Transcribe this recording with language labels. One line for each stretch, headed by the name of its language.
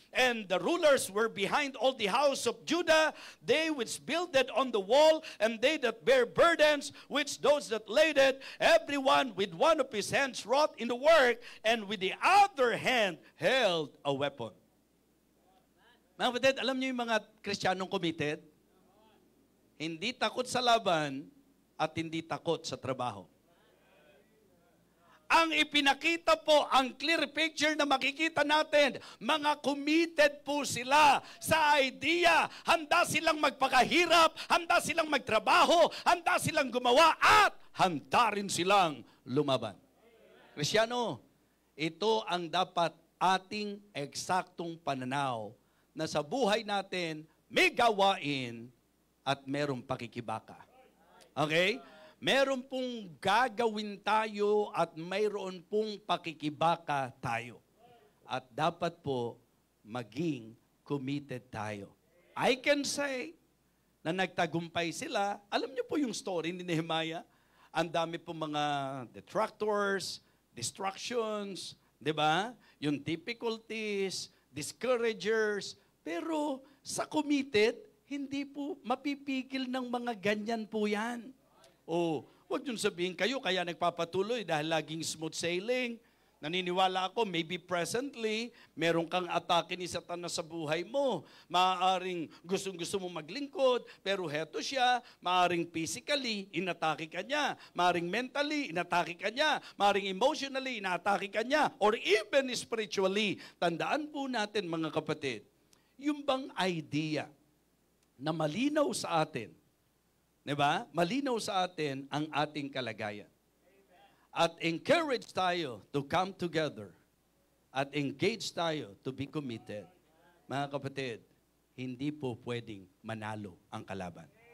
English: And the rulers were behind all the house of Judah, they which builded on the wall, and they that bear burdens, which those that laid it, everyone with one of his hands wrought in the work, and with the other hand held a weapon.
Filipino: Mga kapatid, alam niyo yung mga Kristiyanong committed? Hindi takot sa laban at hindi takot sa trabaho. Ang ipinakita po, ang clear picture na makikita natin, mga committed po sila sa idea. Handa silang magpakahirap, handa silang magtrabaho, handa silang gumawa, at handa rin silang lumaban. Kristiyano, ito ang dapat ating eksaktong pananaw na sa buhay natin may gawain at merong pakikibaka. Okay? Meron pong gagawin tayo at mayroon pong pakikibaka tayo. At dapat po maging committed tayo.
English: I can say
Filipino: na nagtagumpay sila. Alam niyo po yung story ni Nehemiah? Ang dami po mga detractors, distractions, di ba? Yung difficulties, discouragers. Pero sa committed, hindi po mapipigil ng mga ganyan po yan. O, huwag yung sabihin kayo, kaya nagpapatuloy dahil laging smooth sailing. Naniniwala ako,
English: maybe presently,
Filipino: meron kang atake ni Satanas sa buhay mo. Maaaring gustong-gusto mo maglingkod, pero heto siya, maaaring physically, inatake ka niya. Maaaring mentally, inatake ka niya. Maaaring emotionally, inatake ka niya.
English: Or even spiritually.
Filipino: Tandaan po natin, mga kapatid, yung bang idea na malinaw sa atin, di ba? Malinaw sa atin ang ating kalagayan. At encourage tayo
English: to come together
Filipino: at engage tayo
English: to be committed.
Filipino: Mga kapatid, hindi po pwedeng manalo ang kalaban.